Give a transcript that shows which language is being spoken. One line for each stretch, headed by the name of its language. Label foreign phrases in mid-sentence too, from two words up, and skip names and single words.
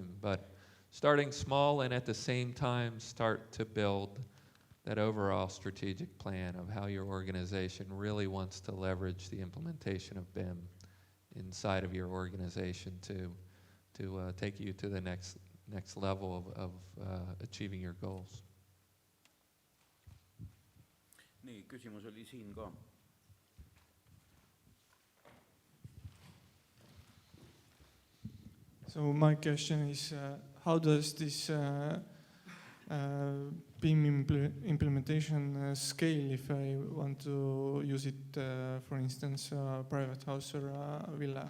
English: But starting small and at the same time start to build that overall strategic plan of how your organization really wants to leverage the implementation of BIM inside of your organization to take you to the next level of achieving your goals.
Estonian: Nii, küsimus oli siin ka.
English: So my question is, how does this BIM implementation scale if I want to use it, for instance, a private house or a villa?